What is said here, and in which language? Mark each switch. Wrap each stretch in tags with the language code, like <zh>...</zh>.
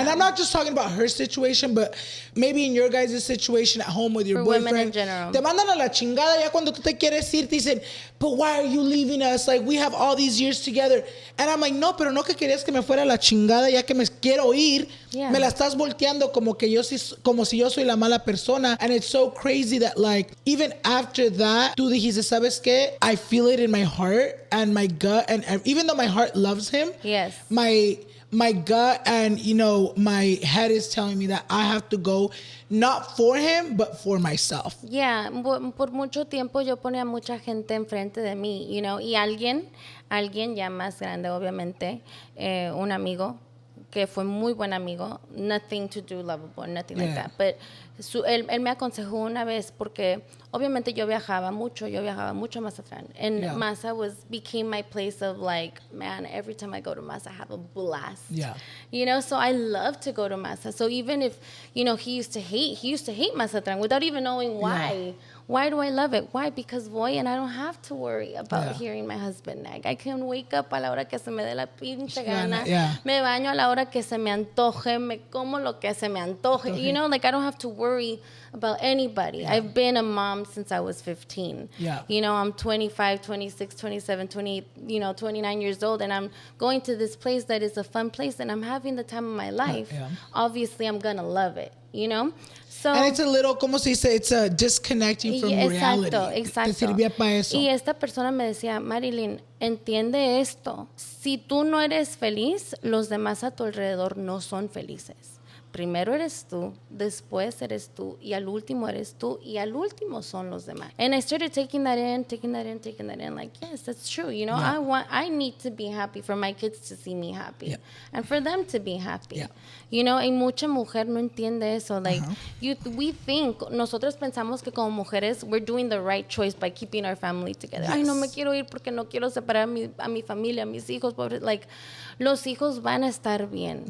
<en>And I'm not just talking about her situation, but maybe in your guys' situation at home with your For boyfriend. women in general.</en> <es>Te mandan a la chingada ya cuando tú te quieres ir, te dicen,</es> <en>but why are you leaving us? Like, we have all these years together. And I'm like, no,</en> <es>pero no que querías que me fuera a la chingada ya que me quiero ir. Yeah. Me la estás volteando como si yo soy la mala persona.</es> <en>And it's so crazy that like even after that</en> <es>tú dijiste, ¿sabes qué?</es> <en>I feel it in my heart and my gut, and even though my heart loves him, yes, my gut and my head is telling me that I have to go not for him but for myself.</en> <es>Yeah, por mucho tiempo yo ponía mucha gente enfrente de mí, y alguien ya más grande, obviamente, un amigo que fue muy buen amigo,</es> <en>nothing to do lovable, nothing like that,</en> <es>but él me aconsejó una vez porque obviamente yo viajaba mucho a Mazatlán,</es> <en>and Maza became my place of like, man, every time I go to Maza I have a blast. So I love to go to Maza. So even if he used to hate Mazatlán without even knowing why. Why do I love it? Why? Because</en> <es>voy</es> <en>and I don't have to worry about hearing my husband nag. I can wake up</en> <es>a la hora que se me dé la pinche gana. Me baño a la hora que se me antoje. Me como lo que se me antoje.</es> <en>Like I don't have to worry about anybody. I've been a mom since I was 15. I'm 25, 26, 27, 28, 29 years old, and I'm going to this place that is a fun place and I'm having the time of my life. Obviously, I'm going to love it, So, and it's a little, como se dice, it's a disconnecting from reality.</en> <es>Exacto. Te servía para eso. Y esta persona me decía, Marilyn, entiende esto. Si tú no eres feliz, los demás a tu alrededor no son felices. Primero eres tú, después eres tú, y al último eres tú, y al último son los demás.</es> <en>And I started taking that in, like, yes, that's true. I need to be happy for my kids to see me happy, and for them to be happy.</en> <es>Y mucha mujer no entiende eso.</es> <en>Like, we think,</en> <es>nosotros pensamos que como mujeres,</es> <en>we're doing the right choice by keeping our family together.</en> <es>Ay, no me quiero ir porque no quiero separar a mi familia, a mis hijos, pobres. Like, los hijos van a estar bien.</es>